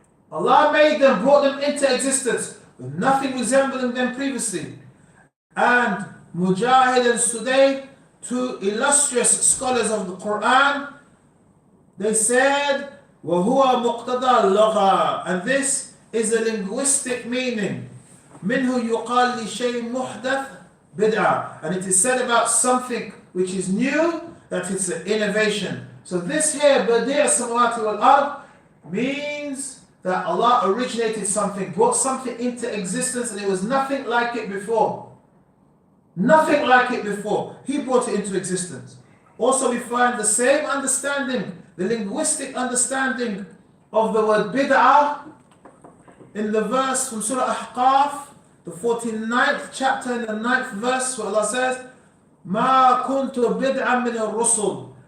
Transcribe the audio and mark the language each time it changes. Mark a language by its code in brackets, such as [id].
[en] Allah made them, brought them into existence with nothing resembling them previously. And Mujahid and Sudayy, two illustrious scholars of the Quran, they said, [ar] وَهُوَ مُقْتَضَى اللَّغَةِ, [en] and this is a linguistic meaning. [ar] مِنْهُ يُقَالْ لِشَيْءٍ مُحْدَثٍ bid'ah. [en] And it is said about something which is new, that it's an innovation. So this here, [ar] بَدِعَ السَّمَوَاتِ وَالْأَرْضِ, [en] means that Allah originated something, brought something into existence, and it was nothing like it before. Nothing like it before. He brought it into existence. Also we find the same understanding, the linguistic understanding of the word bid'ah in the verse from Surah Ahqaf, the 49th chapter in the 9th verse, where Allah says, [ar] مَا كُنْتُ بِدْعًا مِنَ الرُّسُلِ.